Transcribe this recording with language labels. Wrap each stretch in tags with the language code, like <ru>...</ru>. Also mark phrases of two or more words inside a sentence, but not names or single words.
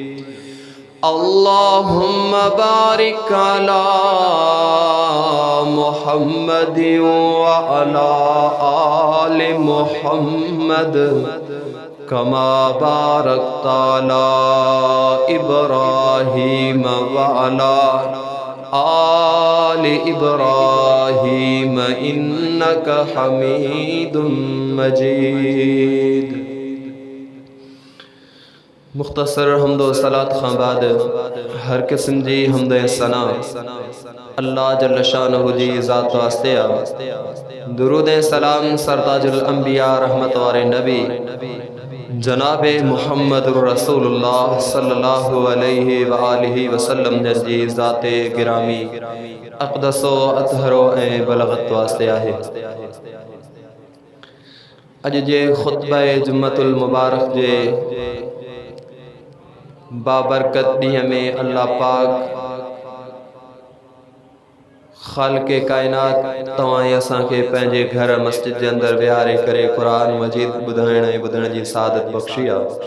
<ar>اللهم بارك على محمد وعلى آل محمد كما باركت على إبراهيم وعلى آل إبراهيم إنك حميد مجيد.</ar> <sd>मुख्तसर हम्दो सलात खां बाद हर किस्म जी हमद सना अल्लाह</sd> <ar>جل شأنه</ar> <sd>जी ज़ात वास्ते आ। दुरूद सलाम सरताजुल अंबिया रहमत वारे नबी जनाब मुहम्मद रसूलुल्लाह</sd> <ar>صلى الله عليه وآله وسلم</ar> <sd>जी ज़ाते गिरामी अक़दसो अतहरो ए बलगत वास्ते आहे। अज जे खुतबा जुम्मतुल मुबारक जे बाबरकत ॾींहं में अल्लाह पाक ख़ालिक़े कायनात तव्हां असांखे पंहिंजे घर मस्जिद जे अंदरि विहारे करे क़ुरान मजीद ॿुधाइण ऐं ॿुधण जी सादत बख़्शी आहे।</sd>